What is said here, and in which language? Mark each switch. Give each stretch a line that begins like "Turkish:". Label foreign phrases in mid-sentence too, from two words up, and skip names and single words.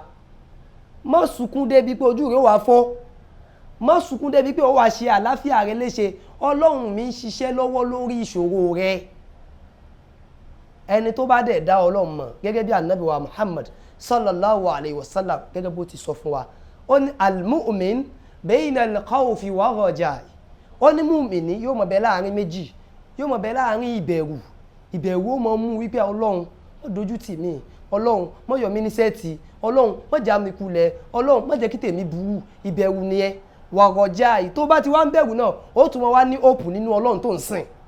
Yoruba: Má sunkún débi pé ojú rẹ̀ ó wá fọ́, má sunkún débi pé ó wá ṣe àlàáfíà rẹ̀ léṣe. Ọlọ́run mi ń ṣiṣẹ́ lọ́wọ́ lórí ìṣòro rẹ̀. Ẹni tó bá dẹ̀ dá Ọlọ́run mọ̀ gẹ́gẹ́ bí ànábì wa Muhammad
Arabic: صلى الله عليه وسلم
Yoruba: gẹ́gẹ́ bó ti sọ fún wa, ó ní
Arabic: المؤمن بين الخوف والرجاء.
Yoruba: Ó ní mùmìnì yóò mọ̀ bẹ láàrin méjì, yóò mọ̀ bẹ láàrin ìbẹ̀rù. Ìbẹ̀rù ó mọ̀ mú wípé Ọlọ́run má dojú tì mí, Ọlọ́run má yọ mí ní sẹ́ẹ̀tì, Ọlọ́run má já mi kulẹ̀, Ọlọ́run má jẹ́ kí tèmi burú. Ìbẹ̀rù nìyẹn.
Arabic: والرجاء,
Yoruba: tó bá ti wá ń bẹ̀rù náà ó tún wá ní hope nínú Ọlọ́run tó ń sìn.